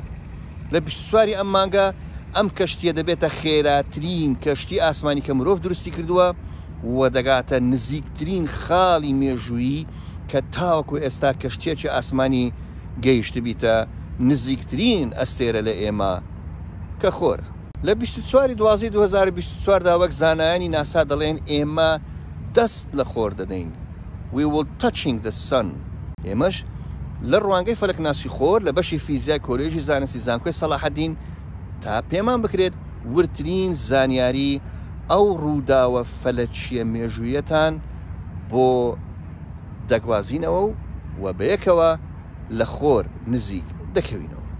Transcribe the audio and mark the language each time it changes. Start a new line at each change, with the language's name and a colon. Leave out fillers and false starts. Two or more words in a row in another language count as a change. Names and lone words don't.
Central Kurdish: لە 24 ئەم مانگە ئەم کەشتیە دەبێتە خێراترین کەشتی ئاسمانی کە مرۆڤ دروستی کردووە و دەگاتە نزیکترین خاڵی مێژوویی کە تاوەکو ئێستا کەشتێکی ئاسمانی گەیشت بیتە نزیکترین ئەستێرە لە ئێمە کە خۆرە. لە 24/12/2024 دا وەک زانایانی ناسا دەڵێن ئێمە دەست لە خۆر دەدەین.
English: We will touching the sun.
Central Kurdish: ئێمەش لە ڕوانگەی فەلەکناسی خۆر لە بەشی فیزیای کۆلێژی زانستی زانکۆی سەلاحەدین تا پێمان بکرێت ورترین زانیاری ئەو ڕووداوە فەلەکیە مێژوویەتان بۆ دەگوازینەوە و بەیەکەوە لە خۆر نزیک دەکەوینەوە.